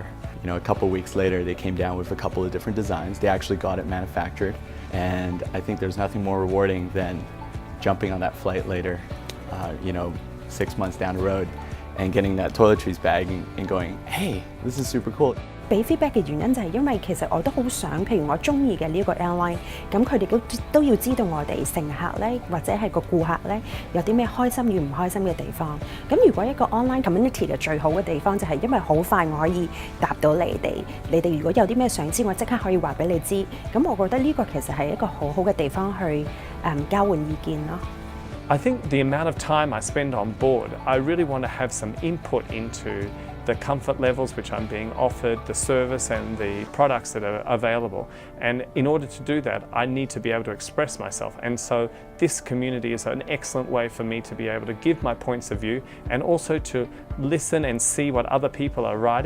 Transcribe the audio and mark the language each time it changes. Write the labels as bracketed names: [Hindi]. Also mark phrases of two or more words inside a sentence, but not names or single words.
[English] A couple weeks later, they came down with a couple of different designs. They actually got it manufactured, and I think there's nothing more rewarding than jumping on that flight later, 6 months down the road, and getting that toiletries bag and going, hey, this is super cool. [Cantonese] 俾 feedback 嘅原因就係因為其實我都好想，譬如我中意嘅呢個 airline， 咁佢哋都要知道我哋乘客咧，或者係個顧客咧，有啲咩開心與唔開心嘅地方。咁如果一個 [English] online community [Cantonese] 嘅最好嘅地方就係因為好快我可以答到你哋，你哋如果有啲咩想知，我即刻可以話俾你知。咁我覺得呢個其實係一個好好嘅地方去交換意見咯。 [English] I think the amount of time I spend on board, I really want to have some input into the comfort levels which I'm being offered, the service and the products that are available. And in order to do that, I need to be able to express myself. And so this community is an excellent way for me to be able to give my points of view and also to listen and see what other people are writing.